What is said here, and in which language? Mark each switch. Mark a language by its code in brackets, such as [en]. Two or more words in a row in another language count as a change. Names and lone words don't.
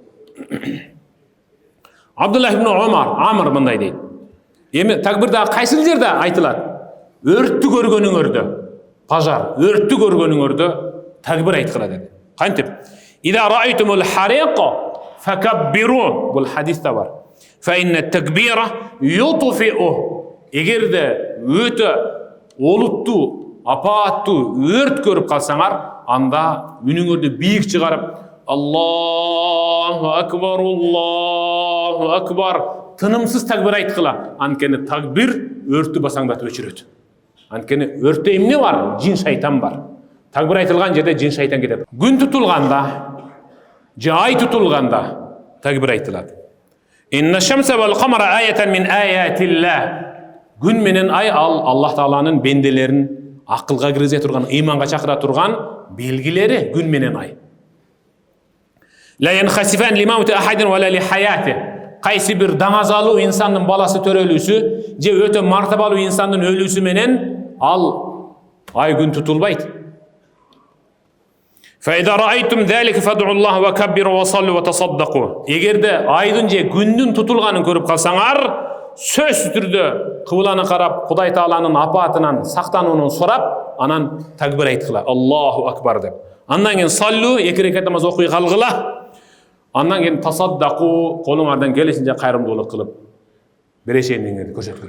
[ky] Абдуллах ибн Амр мындай дейт. Эми такбирда кайсыл жерде айтылат? Өрттү көргөнүңөрдө, пажар, өрттү көргөнүңөрдө такбир айткыла деди. Кантип? [ar] إذا رأيتم الحريق فكبروا. [ky] Бул хадисте бар. [ar] فإن التكبير يطفئه. [ky] Эгерде өтө олуттуу, апааттуу өрт көрүп калсаңар, анда үнүңөрдү бийик чыгарып [ar] الله أكبر [ky] тынымсыз такбир айткыла. Анткени такбир өрттү басаңдатып өчүрөт. Анткени өрттө эмне бар? Жин шайтан бар. Такбир айтылган жерде жин шайтан кетет. Күн тутулганда, же ай тутулганда такбир айтылат. [ar] إن الشمس والقمر آيتان من آيات الله. [ky] Күн менен ай Аллах Тааланын бенделерин акылга киргизе турган, ыйманга чакыра турган белгилери күн менен ай. [ar] لا ينخسفان لموت أحد ولا لحياته. [ky] Кайсы бир даңазалуу инсандын баласы төрөлүүсү же өтө мартабалуу инсандын өлүүсү менен ал ай күн тутулбайт. [ar] فإذا رأيتم ذلك فادعوا الله وكبروا وصلوا وتصدقوا. [ky] Эгерде айдын же күндүн тутулганын көрүп калсаңар, сөзсүз түрдө кыбланы карап, Кудай Тааланын апаатынан сактанууну сурап, анан такбир айткыла. [ar] الله أكبر [ky] деп. Андан кийин саллу, 2 рекат намаз окуй калгыла. Андан кийин тасаддaqu, колуңардан келишинче кайрымдуулук кылып берешендигиңерди көрсөткүлө.